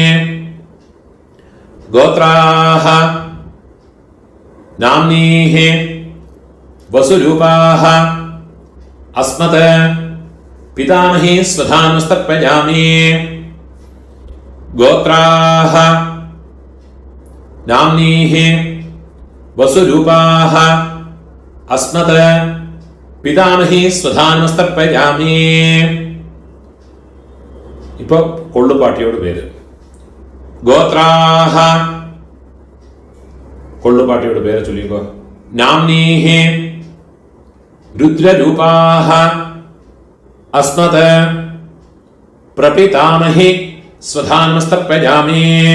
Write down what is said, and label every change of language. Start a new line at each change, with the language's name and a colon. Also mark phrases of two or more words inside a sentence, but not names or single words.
Sanskrit: गोत्राः नाम्नीः वसुरूपाः अस्मत् पितामहीः स्वधानमस्तर्पयामि. गोत्राः नाम्नीः वसुरूपाः अस्मत् पितामहीः स्वधानमस्तर्पयामि.
Malayalam: ഇപ്പൊ കൊള്ളുപാട്ടിയോട് പേര്. ഗോത്രാഹ, കൊള്ളുപാട്ടിയോട് പേര് ചൊല്ലിക്കോ.
Sanskrit: नाम्नीः रुद्ररूपाः अस्मत् प्रपितामहीः स्वधानमस्तर्पयामि.